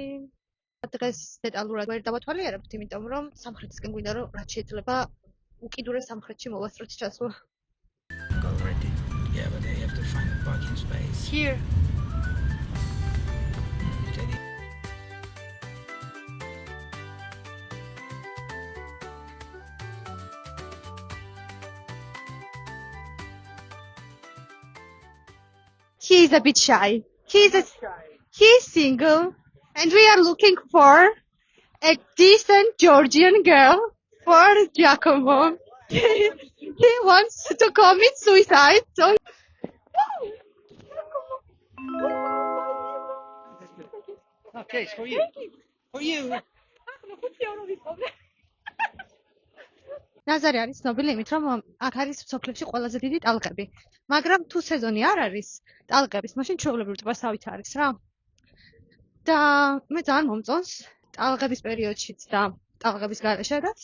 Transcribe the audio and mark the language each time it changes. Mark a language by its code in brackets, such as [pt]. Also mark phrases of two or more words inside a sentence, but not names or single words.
[ka] დღეს დეტალურად ვერ დავათვალიერებთ, იმიტომ რომ სამხრეთისკენ გვინდა რომ რაც შეიძლება უკიდურეს სამხრეთში მოვასწროთ ჩასვლა. [en] Already. Yeah, but they have to find a parking space. Here. He is a bit shy. He's single, and we are looking for a decent Georgian girl for Giacomo. He wants to commit suicide, so Okay, it's for you. For you. [ka] ნაზარი არის ცნობილი იმით, რომ აქ არის სოფლებში ყველაზე დიდი ტალღები. მაგრამ თუ სეზონი არ არის ტალღების, მაშინ ჩვეულებრივ ტბასავით არის რა. და მე ძალიან მომწონს ტალღების პერიოდშიც და ტალღების გარეშედაც.